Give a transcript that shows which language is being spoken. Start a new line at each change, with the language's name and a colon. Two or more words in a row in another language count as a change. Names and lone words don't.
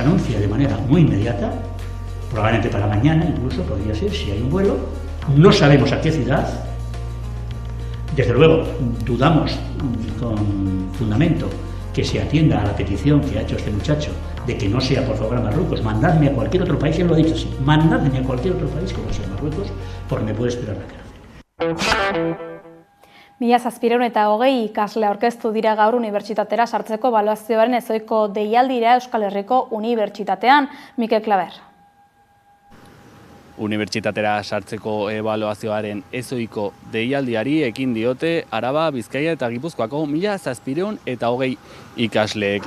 Spanish: anuncia de manera muy inmediata, probablemente para mañana incluso podría ser si hay un vuelo, no sabemos a qué ciudad, desde luego dudamos con fundamento que se atienda a la petición que ha hecho este muchacho de que no sea por favor a Marruecos, mandadme a cualquier otro país, él lo ha dicho así, mandadme a cualquier otro país que no sea Marruecos, porque me puede esperar la cárcel.
Basque: 1720 ikasle aurkeztu dira gaur unibertsitatera sartzeko ebaluazioaren ezohiko deialdira Euskal Herriko Unibertsitatean. Mikel Klaber. Unibertsitatera sartzeko ebaluazioaren ezohiko deialdiari ekin diote Araba, Bizkaia eta Gipuzkoako 1720 ikasleek.